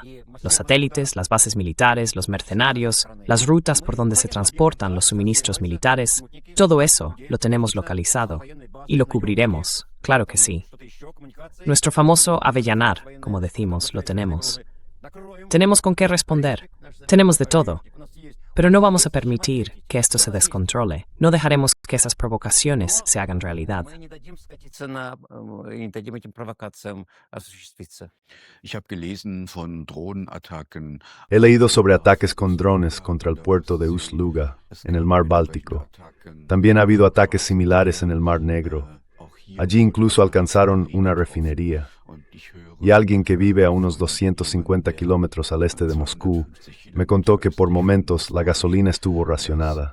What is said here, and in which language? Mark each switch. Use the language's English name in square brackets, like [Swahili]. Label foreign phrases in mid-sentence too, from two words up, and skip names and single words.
[Spanish] Los satélites, las bases militares, los mercenarios, las rutas por donde se transportan los suministros militares, todo eso lo tenemos localizado y lo cubriremos, claro que sí. Nuestro famoso avellanar, como decimos, lo tenemos. Tenemos con qué responder, tenemos de todo, pero no vamos a permitir que esto se descontrole. No dejaremos que esas provocaciones se hagan realidad. [German] Ich habe gelesen von Drohnenattacken. [Spanish] He leído sobre ataques con drones contra el puerto de Ust-Luga, en el mar Báltico. También ha habido ataques similares en el Mar Negro. Allí incluso alcanzaron una refinería. Y alguien que vive a unos 250 kilómetros al este de Moscú me contó que por momentos la gasolina estuvo racionada.